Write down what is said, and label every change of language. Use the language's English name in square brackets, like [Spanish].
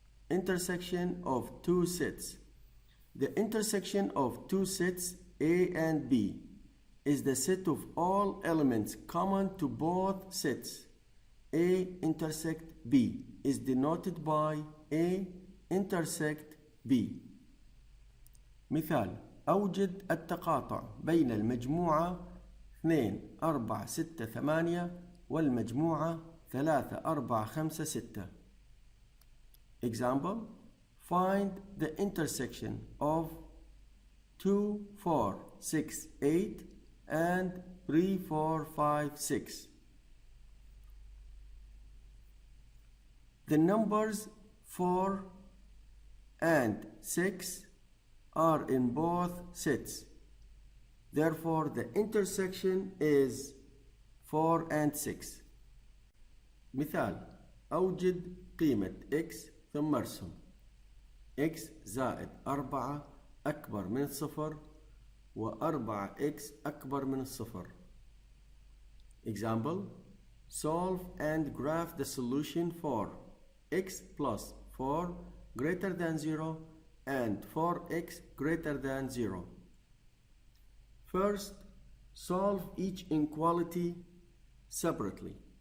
[English] Intersection of two sets. The intersection of two sets A and B is the set of all elements common to both sets. A intersect B is denoted by A intersect B. [Arabic] مثال: أوجد التقاطع بين المجموعة 2 4 6 8 والمجموعة 3 4 5 6. [English] Example: find the intersection of 2 4 6 8 and 3 4 5 6. The numbers 4 and 6 are in both sets. Therefore, the intersection is 4 and 6. [Arabic] مثال: أوجد قيمة x ثم ارسم x زائد 4 أكبر من الصفر و4x أكبر من الصفر. [English] Example: solve and graph the solution for x plus 4 greater than 0 and 4x greater than 0. First, solve each inequality separately.